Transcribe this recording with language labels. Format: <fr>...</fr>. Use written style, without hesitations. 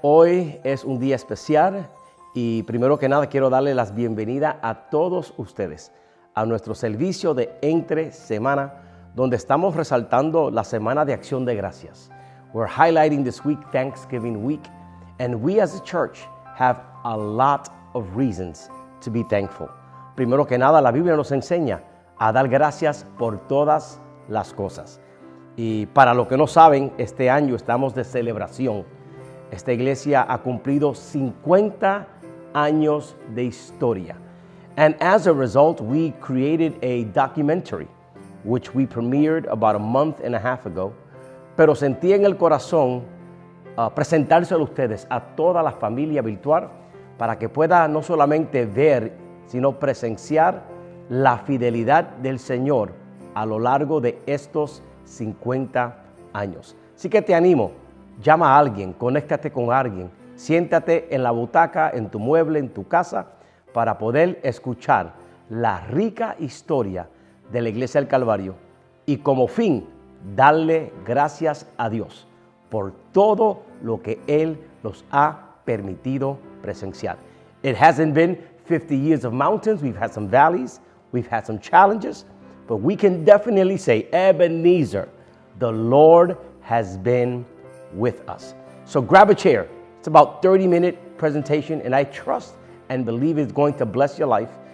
<es>Hoy es un día especial y primero que nada quiero darle las bienvenidas a todos ustedes a nuestro servicio de entre semana, donde estamos resaltando la Semana de Acción de Gracias.</es> <en>We're highlighting this week Thanksgiving week, and we as a church have a lot of reasons to be thankful.</en> <es>Primero que nada, la Biblia nos enseña a dar gracias por todas las cosas. Y para los que no saben, este año estamos de celebración. Esta iglesia ha cumplido 50 años de historia.</es> <en>And as a result, we created a documentary, which we premiered about a month and a half ago.</en> <es>Pero sentí en el corazón presentárselo a ustedes, a toda la familia virtual, para que pueda no solamente ver, sino presenciar la fidelidad del Señor a lo largo de estos 50 años. Así que te animo, llama a alguien, conéctate con alguien, siéntate en la butaca, en tu mueble, en tu casa, para poder escuchar la rica historia de la Iglesia del Calvario y como fin, darle gracias a Dios por todo lo que Él nos ha permitido presenciar.</es> <en>It hasn't been 50 years of mountains. We've had some valleys, we've had some challenges, but we can definitely say, Ebenezer, the Lord has been with us. So grab a chair. It's about 30-minute presentation, and I trust and believe it's going to bless your life.</en>